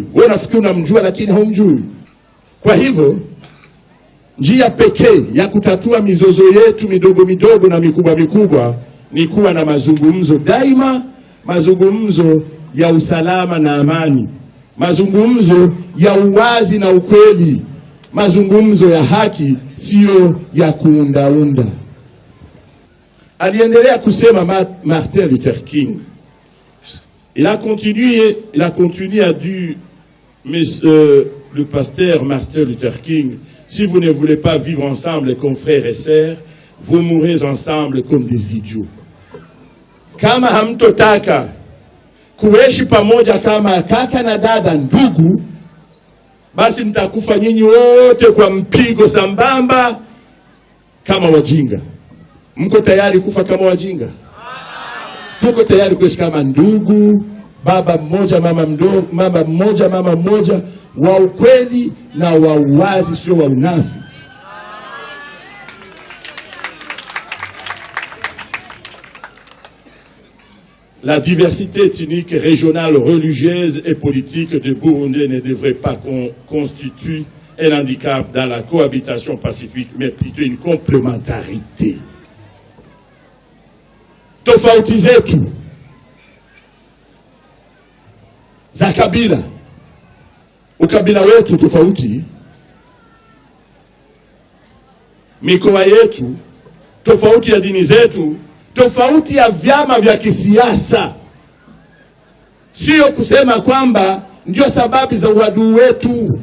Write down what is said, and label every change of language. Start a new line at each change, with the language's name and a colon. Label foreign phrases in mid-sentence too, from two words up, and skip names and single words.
Swahili: Wewe unafikiri unamjua lakini haumjui. Kwa hivyo njia pekee ya kutatua mizozo yetu midogo midogo na mikubwa mikubwa ni kuwa na mazungumzo daima, mazungumzo ya usalama na amani, mazungumzo ya uwazi na ukweli, mazungumzo ya haki, sio ya kuundaunda. Aliendelea kusema Martin Luther King.
French: Il a continué à dire, le pasteur Martin Luther King, si vous ne voulez pas vivre ensemble comme frères et sœurs, vous mourrez ensemble comme des idiots.
Swahili: Kama hamtotaka kuishi pamoja kama kaka na dada ndugu, basi mtakufa nyinyi wote kwa mpigo sambamba kama wajinga. Mko tayari kufa kama wajinga? Tuko tayari kuishi kama ndugu, baba mmoja, mama mmoja, mama mmoja, wa ukweli na wa uwazi, sio wa unafi.
French: la diversité ethnique, régionale, religieuse et politique de Burundi ne devrait pas constituer un handicap dans la cohabitation pacifique, mais plutôt une complémentarité.
Swahili: Tofauti zetu za kabila, ukabila wetu tofauti, mikoa yetu tofauti, ya dini zetu tofauti, ya vyama vya kisiasa, sio kusema kwamba ndio sababu za uadui wetu.